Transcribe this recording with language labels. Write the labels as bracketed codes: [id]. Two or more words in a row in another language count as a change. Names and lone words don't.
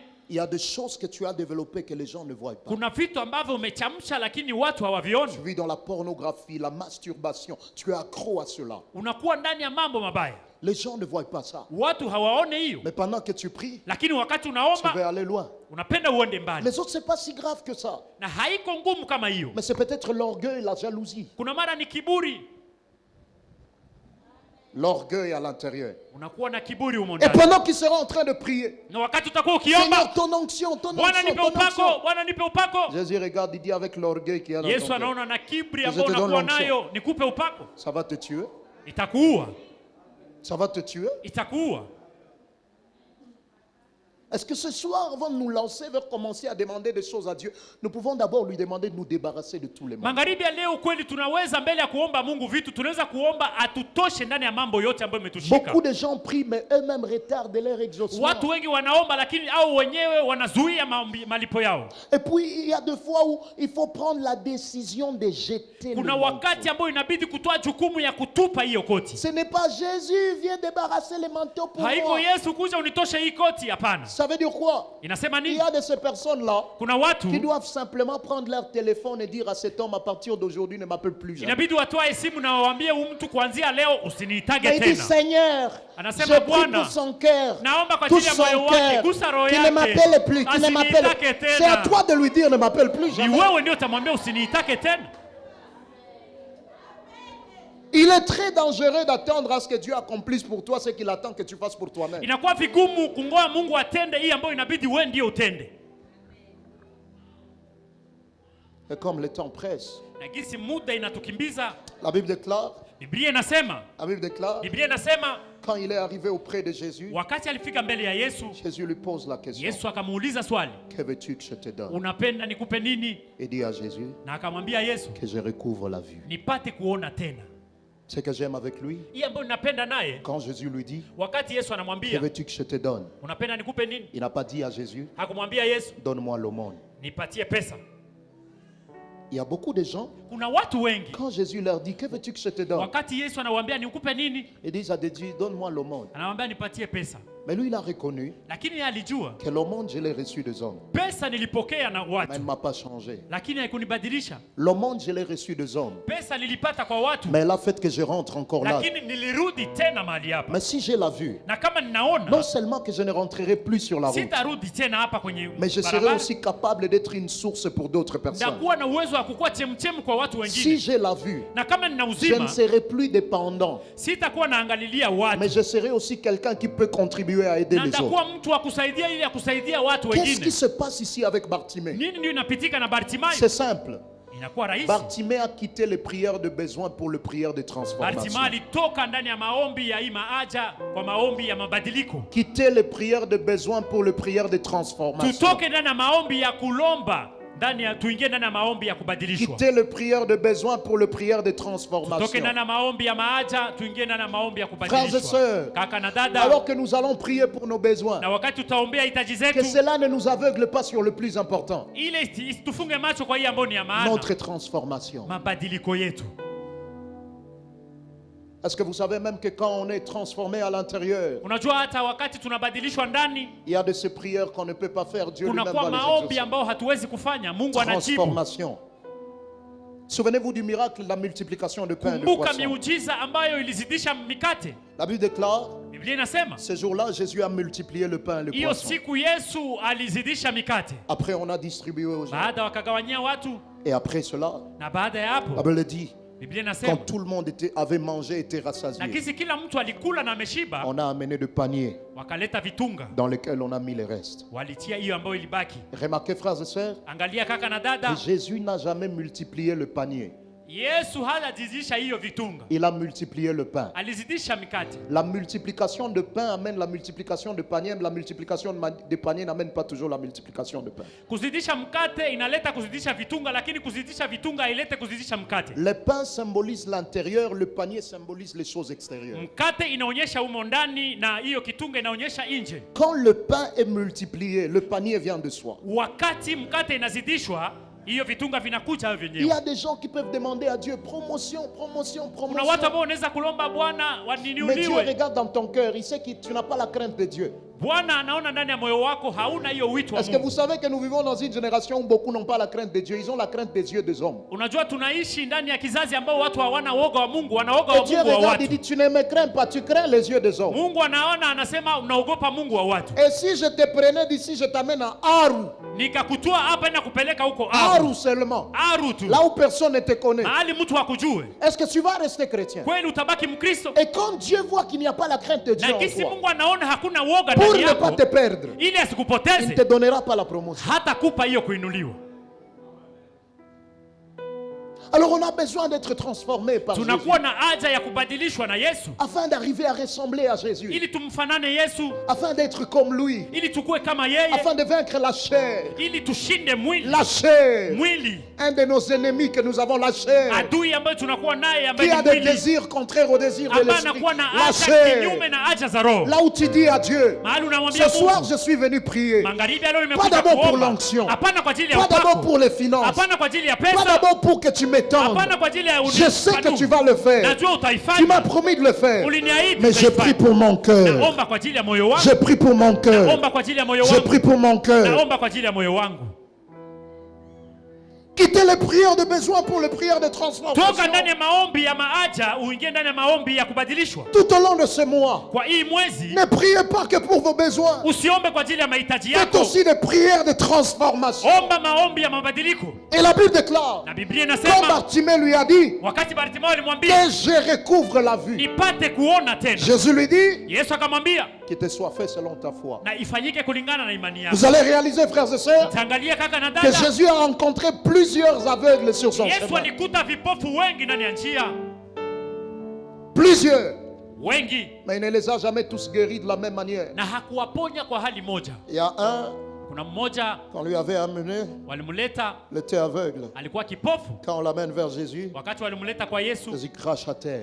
[fr] Il y a des choses que tu as développées que les gens ne voient pas. [sw] Kuna vitu ambavyo umechamsha lakini watu hawavioni. [fr] Tu vis dans la pornographie, la masturbation. Tu es accro à cela. [sw] Unakuwa ndani ya mambo mabaya, [fr] Les gens ne voient pas ça. [sw] watu hawaone hiyo, [fr] Mais pendant que tu pries, [sw] lakini wakati [fr] tu [sw] unaomba [fr] veux aller loin. [sw] unapenda uende mbali, [fr] Les autres, c'est pas si grave que ça. [sw] na haiko ngumu kama hiyo. [fr] Mais c'est peut-être l'orgueil, la jalousie. [sw] Kuna mara ni kiburi, [fr] L'orgueil à l'intérieur. [sw] unakuwa na kiburi humo [fr] Et [sw] ndani, [fr] pendant qu'il sera en train de prier, [sw] na wakati utakuwa [fr] Seigneur, [sw] ukiomba, [fr] ton onction, ton [sw] Bwana [fr] onction, [sw] nipe [fr] ton [sw] upako, [fr] onction. [sw] Bwana nipe upako. [fr] Jésus regarde, il dit avec l'orgueil qu'il y a dans [sw] Yesu [fr] ton cœur, [sw] anaona na kiburi [fr] Je [sw] ambao [fr] te donne [sw] unakuwa [fr] l'onction. [sw] nayo, nikupe upako, [fr] ça va te tuer. [sw] itakuua, [fr] Ça va te tuer. [sw] itakuua. [fr] Est-ce que ce soir, avant de nous lancer vers commencer à demander des choses à Dieu, nous pouvons d'abord lui demander de nous débarrasser de tous les mal. [sw] Magharibi ya leo kweli tunaweza mbele ya kuomba Mungu vitu, tunaweza kuomba atutoshe ndani ya mambo yote ambayo imetushika. [fr] Beaucoup de gens prient, mais eux-mêmes retardent leur exaucement. [sw] Watu wengi wanaomba lakini au wenyewe wanazuia malipo yao. [fr] Et puis, il y a des fois où il faut prendre la décision de jeter le [sw] Kuna [fr] manteau. [sw] wakati ambao inabidi kutoa jukumu ya kutupa hiyo koti. [fr] Ce n'est pas Jésus, viens débarrasser les manteaux pour [sw] Haiko [fr] moi. [sw] Yesu kuja unitoshe hii koti, hapana. [fr] Ça veut dire quoi? [sw] Inasema [fr] Il [sw] nini? [fr] y a de ces personnes-là [sw] Kuna watu [fr] qui doivent simplement prendre leur téléphone et dire à cet homme, à partir d'aujourd'hui, ne m'appelle plus jamais. [sw] inabidi watoe simu na waambie huyu mtu kuanzia leo usiniitage [fr] Et il dit, [sw] tena. [fr] Seigneur, [sw] Anasema, [fr] je prie [sw] Bwana, [fr] pour son cœur, [sw] naomba kwa [fr] tout [sw] ajili ya [fr] son [sw] moyo wake, [fr] cœur, [sw] gusa roho [fr] qu'il ne [sw] yake, [fr] m'appelle plus, qu'il ne m'appelle. [sw] asiniitake tena. [fr] C'est à toi de lui dire, ne m'appelle plus [sw] Ni [fr] jamais. [sw] wewe ndio utamwambia usiniitake tena. [fr] Il est très dangereux d'attendre à ce que Dieu accomplisse pour toi ce qu'il attend que tu fasses pour toi-même. [sw] Inakuwa vigumu kungoa Mungu atende hii ambayo inabidi wewe ndio utende. [fr] Et comme le temps presse, [sw] Na gisi muda inatukimbiza, [fr] la Bible déclare, [sw] Biblia inasema, [fr] quand il est arrivé auprès de Jésus, [sw] wakati alifika mbele ya Yesu, [fr] Jésus lui pose la question, [sw] Yesu akamuuliza swali, [fr] que veux-tu que je te donne? [sw] unapenda nikupe nini? [fr] Il dit à Jésus, [sw] Na akamwambia Yesu, [fr] que je recouvre la vue. [sw] nipate kuona tena. [fr] Ce que j'aime avec lui, [sw] Hii ambayo ninapenda naye, [fr] quand Jésus lui dit, [sw] wakati Yesu [fr] que [sw] anamwambia, [fr] veux-tu que je te donne? [sw] unapenda nikupe nini? [fr] Il n'a pas dit à Jésus, [sw] Hakumwambia Yesu, [fr] donne-moi l'aumône. [sw] nipatie pesa. [fr] Il y a beaucoup de gens, [sw] Kuna watu wengi, [fr] quand Jésus leur dit, que veux-tu que je te donne? [sw] wakati Yesu anawaambia nikupe nini, [fr] Ils disent à Jésus, donne-moi l'aumône. [sw] anamwambia nipatie pesa. [fr] Mais lui, il a reconnu [sw] Lakini yeye alijua [fr] que l'aumône, je l'ai reçu des hommes. [sw] pesa nilipokea na [fr] Mais [sw] watu, [fr] elle ne m'a pas changé. [sw] lakini haikunibadilisha. [fr] L'aumône, je l'ai reçu des hommes. [sw] Pesa nilipata kwa watu, [fr] Mais elle a fait que je rentre encore là. [sw] lakini nilirudi tena mahali hapa. [fr] Mais si j'ai la vue, [sw] Na kama [fr] non [sw] ninaona, [fr] seulement que je ne rentrerai plus sur la route, [sw] sitarudi tena hapa kwenye [fr] mais je serai [sw] barabara, [fr] aussi capable d'être une source pour d'autres personnes. [sw] ndakuwa na uwezo wa kukuwa chemchemu kwa watu [fr] Si [sw] wengine. [fr] j'ai la vue, [sw] Na kama nina [fr] je [sw] uzima, [fr] ne serai plus dépendant, [sw] sitakuwa naangalilia watu, [fr] mais je serai aussi quelqu'un qui peut contribuer à aider [sw] na [fr] les [sw] nitakuwa [fr] autres. [sw] mtu wa kusaidia ili ya kusaidia watu [fr] Qu'est-ce qui [sw] wengine. [fr] se passe ici avec Bartimée? [sw] Nini ndio inapitika na Bartimayo? [fr] C'est simple. [sw] Inakuwa rahisi. [fr] Bartimée a quitté les prières de besoin pour les prières de [sw] Bartimayo [fr] transformation. [sw] alitoka ndani ya maombi ya imaaja kwa maombi ya mabadiliko. [fr] Quitter les prières de besoin pour les prières de transformation. [sw] Tutoke ndani ya maombi ya kulomba, ndani ya tuingie ndani ya maombi ya kubadilishwa. [fr] Quitter les prières de besoin pour les prières de transformation. [sw] Tutoke ndani ya maombi ya maaja, tuingie ndani ya maombi ya [fr] Frères et [sw] kubadilishwa. [fr] sœurs, [sw] Kaka na dada, [fr] alors que nous allons prier pour nos besoins, [sw] na wakati tutaombea hitaji [fr] que [sw] zetu, [fr] cela ne nous aveugle pas sur le plus important, [sw] ile isitufunge macho kwa hii ambayo ni ya maana, [fr] notre transformation. [sw] mabadiliko yetu. [fr] Est-ce que vous savez même que quand on est transformé à l'intérieur, [sw] Unajua hata wakati tunabadilishwa ndani, [fr] il y a de ces prières qu'on ne peut pas faire, Dieu lui-même [sw] kunakuwa [fr] va les [sw] maombi [fr] exaucer. [sw] ambayo hatuwezi kufanya, Mungu anajibu. [fr] Transformation. Souvenez-vous du miracle de la multiplication de pain et de [sw] Kumbuka [fr] poisson. [sw] miujiza ambayo ilizidisha mikate. [fr] La Bible déclare, [sw] Biblia inasema [fr] ce jour-là, Jésus a multiplié le pain et le [sw] hiyo [fr] poisson. [sw] siku Yesu alizidisha mikate. [fr] Après, on a distribué aux gens. [sw] Baada wakagawanyia watu, [fr] Et après cela, [sw] na baada ya [fr] la [sw] hapo [fr] Bible dit, [sw] Biblia [fr] quand [sw] inasema [fr] tout le monde avait mangé, était [sw] na [fr] rassasié, [sw] kisi kila mtu alikula na ameshiba, [fr] on a amené de paniers [sw] wakaleta vitunga [fr] dans lesquels on a mis les restes. [sw] walitia hiyo ambayo ilibaki. [fr] Remarquez, frères et sœurs, [sw] Angalia kaka na dada, [fr] que Jésus n'a jamais multiplié le panier. [sw] Yesu hajazidisha hiyo vitunga, [fr] Il a multiplié le pain. [sw] alizidisha mikate. [fr] La multiplication de pain amène la multiplication de paniers, mais la multiplication de paniers n'amène pas toujours la multiplication de pain. [sw] Kuzidisha mkate inaleta kuzidisha vitunga, lakini kuzidisha vitunga hailete kuzidisha mkate. [fr] Le pain symbolise l'intérieur, le panier symbolise les choses extérieures. [sw] Mkate inaonyesha umo ndani na hiyo kitunga inaonyesha nje. [fr] Quand le pain est multiplié, le panier vient de soi. [sw] Wakati mkate inazidishwa, hiyo vitunga vinakuja [fr] Il y [sw] vyenyewe. [fr] a des gens qui peuvent demander à Dieu promotion, promotion, [sw] Kuna watu [fr] promotion. [sw] ambao wanaweza kulomba Bwana [fr] Mais Dieu [sw] waniniuliwe. [fr] regarde dans ton cœur, il sait que tu n'as pas la crainte de Dieu. [sw] Bwana anaona ndani ya moyo wako hauna hiyo wito wa [fr] Est-ce que vous [sw] Mungu. [fr] savez que nous vivons dans une génération où beaucoup n'ont pas la crainte de Dieu, ils ont la crainte des yeux des hommes. [sw] Unajua tunaishi ndani ya kizazi ambao watu hawana woga wa Mungu, wanaoga [fr] Et [sw] wa [fr] Dieu [sw] Mungu wa [fr] regarde, il [sw] watu. [fr] dit, tu ne me crains pas, tu crains les yeux des hommes. [sw] Mungu anaona anasema unaogopa Mungu wa watu. [fr] Et si je te prenais d'ici, je t'amène à Aru. [sw] Nikakutoa hapa na kupeleka huko [fr] Aru seulement. [sw] Aru tu. [fr] Là où personne ne te connaît. [sw] Mahali mtu hakujue. [fr] Est-ce que tu vas rester chrétien? [sw] Kweli utabaki Mkristo? [fr] Et quand Dieu voit qu'il n'y a pas la crainte de Dieu [sw] Na [fr] en [sw] kisi [fr] toi, [sw] Mungu anaona hakuna woga [fr] pour [sw] ndani [fr] ne pas [sw] yako, [fr] te perdre, [sw] ili [fr] il ne [sw] asikupoteze, [fr] te donnera pas la promotion. [sw] hata kupa hiyo kuinuliwa. [fr] Alors on a besoin d'être transformé par Jésus [sw] Tunakuwa na haja ya kubadilishwa na Yesu [fr] afin d'arriver à ressembler à Jésus, [sw] ili tumfanane Yesu, [fr] afin d'être comme lui, [sw] ili tukue kama yeye, [fr] afin de vaincre la chair. [sw] ili tushinde mwili. [fr] La chair, [sw] Mwili, [fr] un de nos ennemis que nous avons, la chair, [sw] adui ambayo tunakuwa naye ambaye [fr] qui [sw] ni [fr] a des [sw] mwili, [fr] désirs contraires aux désirs de [sw] ambaye [fr] l'esprit. [sw] anakuwa na [fr] La [sw] haja [fr] chair, [sw] kinyume na haja za roho. [fr] là où tu dis à Dieu, [sw] Mahali unamwambia [fr] ce soir [sw] Mungu, [fr] je suis venu prier, [sw] magharibi ya leo [fr] pas [sw] nimekuja [fr] d'abord pour [sw] kuomba. [fr] l'onction, [sw] Hapana kwa ajili ya [fr] pas d'abord [sw] upako, [fr] pour les finances, [sw] hapana kwa ajili ya [fr] pas [sw] pesa, [fr] d'abord pour que tu m'étendes. [sw] hapana kwa ajili ya [fr] Je sais que tu vas le faire. [sw] Najua [fr] Tu m'as [sw] utaifanya. [fr] promis de le faire. [sw] Uliniahidi [fr] Mais je [sw] utaifanya. [fr] prie pour mon cœur. [sw] Naomba kwa ajili ya moyo wangu. [fr] Je prie pour mon cœur. [sw] Naomba kwa ajili ya moyo [fr] Je [sw] wangu. [fr] prie pour mon cœur. [sw] Naomba kwa ajili ya moyo wangu. [fr] Quittez les prières de besoin pour les prières de [sw] Toka [fr] transformation. [sw] ndani ya maombi ya maaja uingie ndani ya maombi ya kubadilishwa. [fr] Tout au long de ce mois, [sw] Kwa hii mwezi [fr] ne priez pas que pour vos besoins. [sw] usiombe kwa ajili ya mahitaji [fr] Faites [sw] yako. [fr] aussi des prières de transformation. [sw] Omba maombi ya mabadiliko. [fr] Et la Bible déclare, [sw] Na Biblia [fr] quand [sw] inasema [fr] Bartimée lui a dit [sw] wakati Bartimayo alimwambia [fr] que je recouvre la vue, [sw] nipate kuona tena, [fr] Jésus lui dit [sw] Yesu akamwambia [fr] qu'il te soit fait selon ta foi. [sw] na ifanyike kulingana na imani yako. [fr] Vous allez réaliser, frères et sœurs, [sw] Tangalia kaka na [fr] que [sw] dada, [fr] Jésus a rencontré plusieurs aveugles sur son [sw] Yesu [fr] chemin. [sw] alikuta vipofu wengi ndani ya njia, [fr] Plusieurs. [sw] wengi, [fr] Mais il ne les a jamais tous guéris de la même manière. [sw] na hakuwaponya kwa hali moja. [fr] Il y a un, [sw] Kuna mmoja [fr] qu'on lui avait amené, [sw] walimleta, [fr] il était aveugle. [sw] alikuwa kipofu. [fr] Quand on l'amène vers Jésus, [sw] Wakati walimleta kwa Yesu, [fr] Jésus crache à terre.